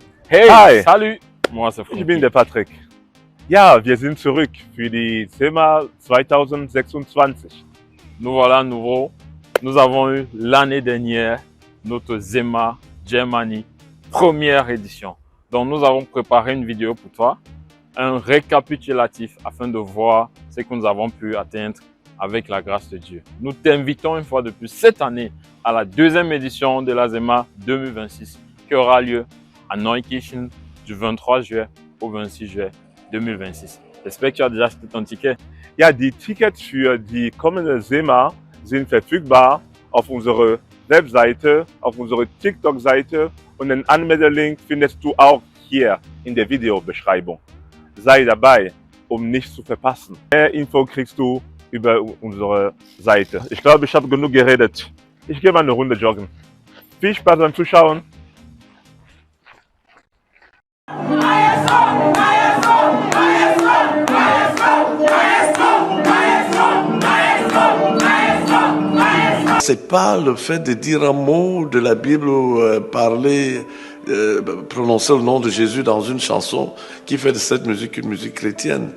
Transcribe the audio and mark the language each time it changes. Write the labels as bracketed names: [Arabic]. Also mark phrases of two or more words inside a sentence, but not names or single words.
[English] Hey, Hi. [French] salut! Moi, c'est [German] Ich Frankie. bin der Patrick. Ja, wir sind zurück für die SEMA 2026. [French] Nous voilà à nouveau. Nous avons eu l'année dernière notre Zema Germany première édition. Donc, nous avons préparé une vidéo pour toi, un récapitulatif afin de voir ce que nous avons pu atteindre avec la grâce de Dieu. Nous t'invitons une fois de plus cette année à la deuxième édition de la Zema 2026 qui aura lieu à Neukirchen du 23 juillet au 26 juillet 2026. J'espère que tu as déjà acheté ton ticket. [German] Ja, die Tickets für die kommende SEMA sind verfügbar auf unserer Webseite, auf unserer TikTok-Seite und den Anmeldelink findest du auch hier in der Videobeschreibung. Sei dabei, um nichts zu verpassen. Mehr Info kriegst du über unsere Seite. Ich glaube, ich habe genug geredet. Ich gehe mal eine Runde joggen. Viel Spaß beim Zuschauen. [French] C'est pas le fait de dire un mot de la Bible ou parler, prononcer le nom de Jésus dans une chanson qui fait de cette musique une musique chrétienne.